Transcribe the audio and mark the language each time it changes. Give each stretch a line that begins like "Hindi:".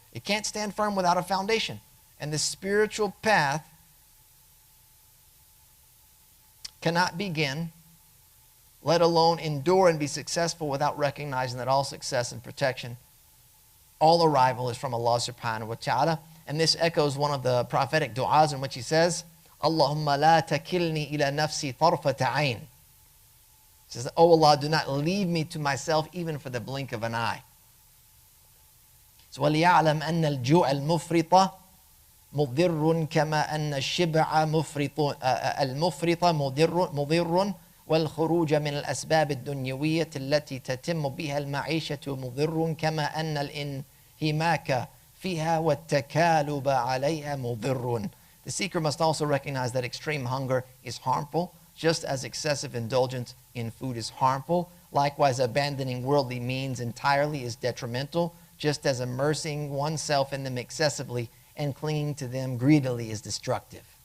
English: It can't stand firm without a foundation. And the spiritual path cannot begin, let alone endure and be successful without recognizing that all success and protection, all arrival is from Allah subhanahu wa ta'ala. And this echoes one of the prophetic du'ā's in which he says,
Arabic: Allahumma la takilni ila nafsi tarfata ayn.
English: He says, Oh Allah, do not leave me to myself even for the blink of an eye.
Arabic: So وَلِيَعْلَمْ أَنَّ الْجُوعَ الْمُفْرِطَ مُضِرٌ كَمَا أَنَّ الشِّبْعَ الْمُفْرِطَ مُضِرٌ والخروج من الأسباب الدنيوية التي تتم بها المعيشة مضر كما أن الانهماك فيها والتكالب عليها مضر.
English: The seeker must also recognize that extreme hunger is harmful, just as excessive indulgence in food is harmful. Likewise, abandoning worldly means entirely is detrimental, just as immersing oneself in them excessively and clinging to them greedily is destructive.